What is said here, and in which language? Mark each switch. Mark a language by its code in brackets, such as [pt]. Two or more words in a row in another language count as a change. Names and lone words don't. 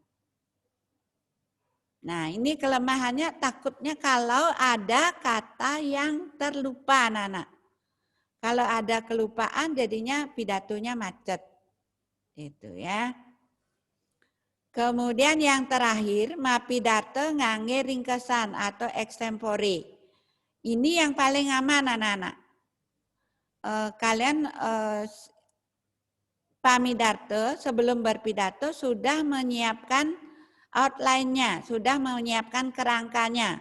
[id] Nah, ini kelemahannya takutnya kalau ada kata yang terlupa, anak-anak. Kalau ada kelupaan jadinya pidatonya macet. Itu ya. Kemudian yang terakhir, [ban] mapidarte ngangge ringkesan atau extempore. [id] Ini yang paling aman, anak-anak. Kalian pamidarte sebelum berpidato sudah menyiapkan outline-nya, sudah menyiapkan kerangkanya.